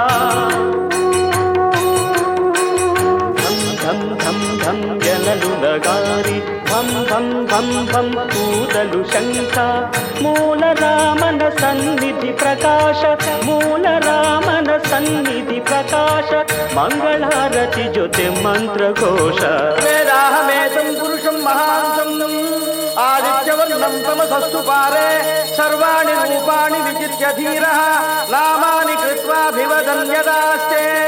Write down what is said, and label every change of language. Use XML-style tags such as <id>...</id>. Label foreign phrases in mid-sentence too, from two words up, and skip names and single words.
<kn>ಧಂ ಧಂ ಧಂ ಧಂ ಜನರು ನಗಾರಿ ಧಂ ಧಂ ಧಂ ಧಂ ಊದಲು ಶಂಖ ಮೂಲ ರಾಮನ ಸನ್ನಿಧಿ ಪ್ರಕಾಶ ಮೂಲ ರಾಮನ ಸನ್ನಿಧಿ ಪ್ರಕಾಶ ಮಂಗಳಾರತಿ ಜೊತೆ ಮಂತ್ರಘೋಷ</kn> <sa>वेदाहमेतं पुरुषं महान्तं आदित्यवर्णं तमसस्तु पारे सर्वाणि रूपाणि विचित्य धीरः नामानि कृत्वाभिवदन्यदास्ते</sa>